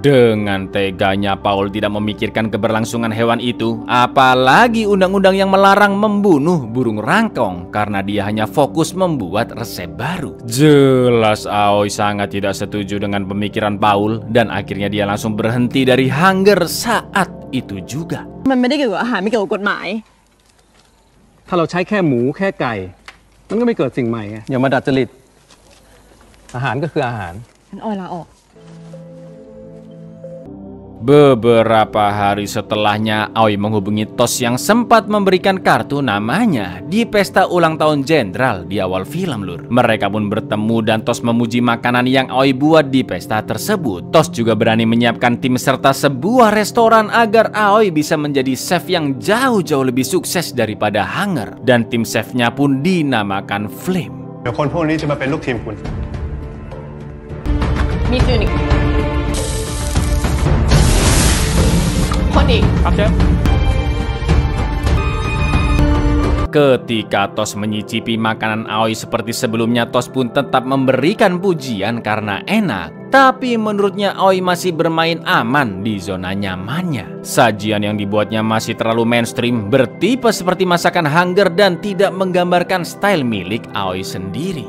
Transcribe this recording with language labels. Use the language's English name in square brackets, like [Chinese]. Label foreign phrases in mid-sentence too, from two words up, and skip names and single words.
[Indonesian] Dengan teganya Paul tidak memikirkan keberlangsungan hewan itu, apalagi undang-undang yang melarang membunuh burung rangkong, karena dia hanya fokus membuat resep baru. Jelas Aoi sangat tidak setuju dengan pemikiran Paul dan akhirnya dia langsung berhenti dari Hanggar saat itu juga. [Thai] มันไม่ได้เกี่ยวกับอาหารไม่เกี่ยวกับกฎหมาย ถ้าเราใช้แค่หมูแค่ไก่มันก็ไม่เกิดสิ่งใหม่ไงอย่ามาดัดจริตอาหารก็คืออาหาร ฉันออยลาออก [Indonesian] Beberapa hari setelahnya, Aoi menghubungi Tos yang sempat memberikan kartu namanya di pesta ulang tahun jenderal di awal film, lur. Mereka pun bertemu dan Tos memuji makanan yang Aoi buat di pesta tersebut. Tos juga berani menyiapkan tim serta sebuah restoran agar Aoi bisa menjadi chef yang jauh-jauh lebih sukses daripada Hanggar. Dan tim chefnya pun dinamakan Flame. [Thai] เดี๋ยวคนพวกนี้จะมาเป็นลูกทีมคุณ มีคืนอีกคนอีก [Indonesian] Ketika Tos menyicipi makanan Aoi seperti sebelumnya, Tos pun tetap memberikan pujian karena enak. Tapi menurutnya Aoi masih bermain aman di zona nyamannya. Sajian yang dibuatnya masih terlalu mainstream, bertipe seperti masakan Hanggar dan tidak menggambarkan style milik Aoi sendiri.